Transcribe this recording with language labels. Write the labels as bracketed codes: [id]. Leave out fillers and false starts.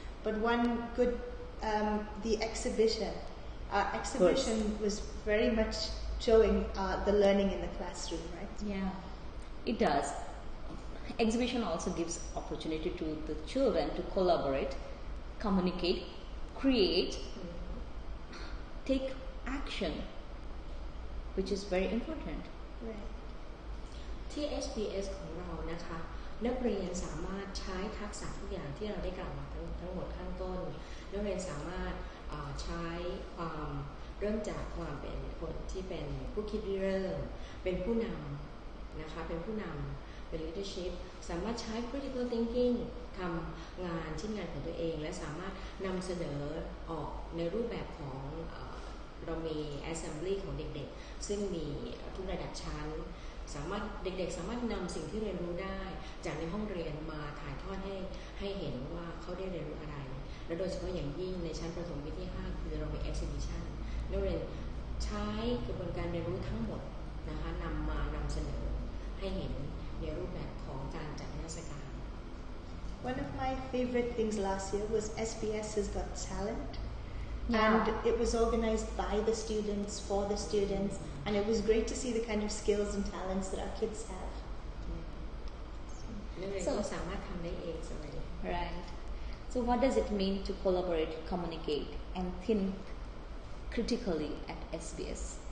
[en] But one good, the exhibition. Our exhibition was very much showing the learning in the classroom, right? Yeah, it does. Exhibition also gives opportunity to the children to collaborate, communicate, create, take action, which is very important. Right. [th] ที่ SBS ของเรานะคะนักเรียนสามารถใช้ทักษะทุกอย่างที่เราได้กล่าวมาทั้งหมดข้างต้นนักเรียนสามารถใช้ความเริ่มจากความเป็นคนที่เป็นผู้คิดริเริ่มเป็นผู้นำนะคะเป็นผู้นำเป็น leadership สามารถใช้ critical thinking ทำงานชิ้นงานของตัวเองและสามารถนำเสนอออกในรูปแบบของเรามี assembly ของเด็กๆซึ่งมีทุกระดับชั้น เด็กๆสามารถนำสิ่งที่เรียนรู้ได้จากในห้องเรียนมาถ่ายทอดให้เห็นว่าเขาได้เรียนรู้อะไรและโดยเฉพาะอย่างยิ่งในชั้นประถมปีที่ 5คือเรามี exhibition นักเรียนใช้กระบวนการเรียนรู้ทั้งหมดนะคะนำเสนอให้เห็นในรูปแบบของการจัดนิทรรศการ [en] One of my favorite things last year was SBS Has Got Talent. Yeah. And it was organized by the students, for the students, and it was great to see the kind of skills and talents that our kids have. [th] นักเรียนก็สามารถทำได้เองสมัยนี้ Right. [en] So what does it mean to collaborate, communicate, and think critically at SBS?